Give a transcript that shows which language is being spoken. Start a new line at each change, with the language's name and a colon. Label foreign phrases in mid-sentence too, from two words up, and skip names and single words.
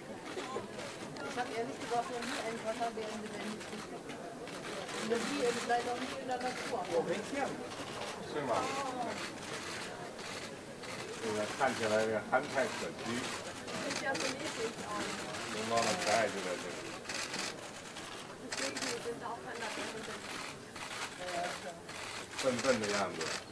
German: Ich habe ehrlich gesagt noch nie einen Wasserbären gesehen. Und das hier ist leider nicht in der Natur. Wo bringt's her? Schön mal.
Chinese: 这个看起来憨态可掬，龙猫的可爱就在这里。笨笨的样子。